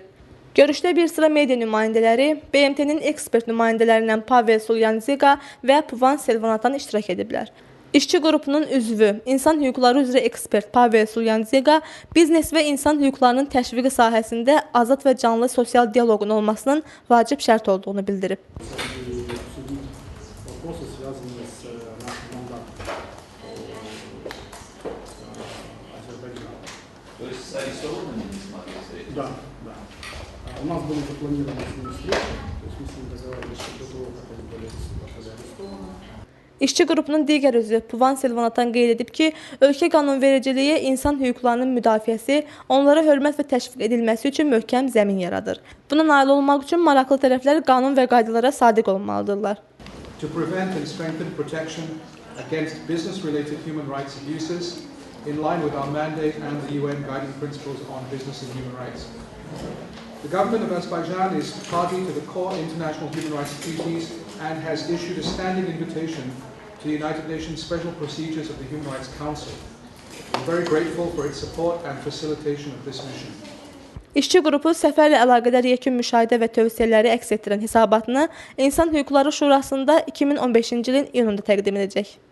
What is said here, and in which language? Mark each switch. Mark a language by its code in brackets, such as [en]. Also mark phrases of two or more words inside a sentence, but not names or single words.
[az] Görüşdə bir sıra media nümayəndələri, BMT-nin ekspert nümayəndələrindən Pavel Solyanziqa və Puvan Selvanatan iştirak ediblər. İşçi qrupunun üzvü, insan hüquqları üzrə ekspert Pavel Solyanziqa biznes və insan hüquqlarının təşviqi sahəsində azad və canlı sosial dialoqun olmasının vacib şərt olduğunu bildirib. [ru] Вопросы, связанные с нашим мандатом Азербайджана. То есть с арестованными не смотрели? Да, да. У нас были запланированы с ними встречи, то есть мы с ними договаривались до того, как они были арестованы. [az] İşçi qrupunun digər üzvü Puvan Selvanatan qeyd edib ki, ölkə qanunvericiliyi insan hüquqlarının müdafiəsi, onlara hörmət və təşviq edilməsi üçün möhkəm zəmin yaradır. Buna nail olmaq üçün maraqlı tərəflər qanun və qaydalara sadiq olmalıdırlar. [en] To prevent and strengthen protection against business-related human rights abuses in line with our mandate and the UN Guiding Principles on Business and Human Rights. The government of Azerbaijan is party to the core international human rights treaties and has issued a standing invitation to the United Nations Special Procedures of the Human Rights Council. I'm very grateful for its support and facilitation of this mission. [az] İşçi qrupu səfərlə əlaqədar yekun müşahidə və tövsiyələri əks etdirən hesabatını İnsan Hüquqları Şurasında 2015-ci ilin iyununda təqdim edəcək.